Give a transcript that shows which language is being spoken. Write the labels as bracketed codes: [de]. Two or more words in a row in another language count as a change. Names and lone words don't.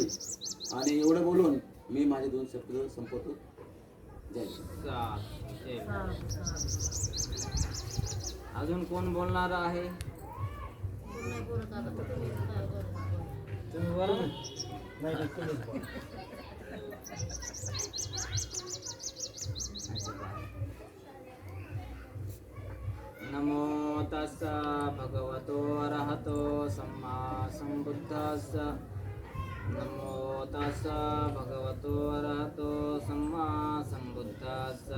[mr] आणि एवढं बोलून मी माझे 2 शब्द संपवतो. जय जय. अजून कोण बोलणार आहे? तुम्ही बोला ना. [pi] नमो तस्सा भगवतो अरहतो सम्मा संबुद्धस्सा. नमो तस्सा भगवतो अरहतो सम्मा संबुद्धस्सा.